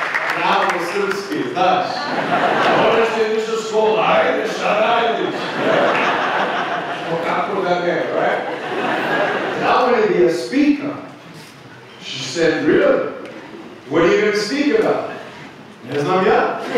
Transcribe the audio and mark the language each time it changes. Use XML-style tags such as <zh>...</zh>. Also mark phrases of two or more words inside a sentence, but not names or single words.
<sr>Pravo srpski, znaš. Možeš ti ideš u školu, ajde, šta radiš? Kako da ne,</sr> <en>right? I want to be a speaker. She said, really? What are you going to speak about?</en> <sr>Ne znam ja.</sr>